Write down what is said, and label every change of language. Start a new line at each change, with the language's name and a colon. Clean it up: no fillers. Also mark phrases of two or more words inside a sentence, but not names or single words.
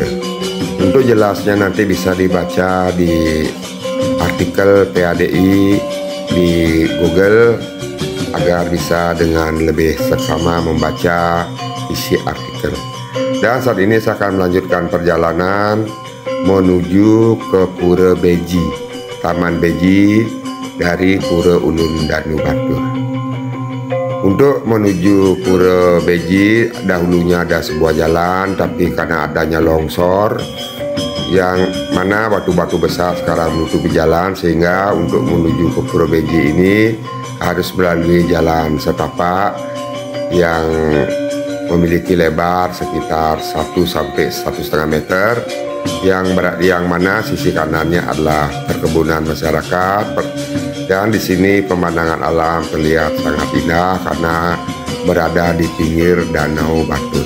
Indonesian: Untuk jelasnya nanti bisa dibaca di artikel PADI di Google agar bisa dengan lebih seksama membaca isi artikel. Dan saat ini saya akan melanjutkan perjalanan menuju ke Pura Beji, Taman Beji dari Pura Ulun Danu Batur. Untuk menuju Pura Beji dahulunya ada sebuah jalan, tapi karena adanya longsor yang mana batu-batu besar sekarang menutupi jalan, sehingga untuk menuju ke Pura Beji ini harus melalui jalan setapak yang memiliki lebar sekitar 1 sampai 1,5 meter, yang mana sisi kanannya adalah perkebunan masyarakat, dan di sini pemandangan alam terlihat sangat indah karena berada di pinggir Danau Batur.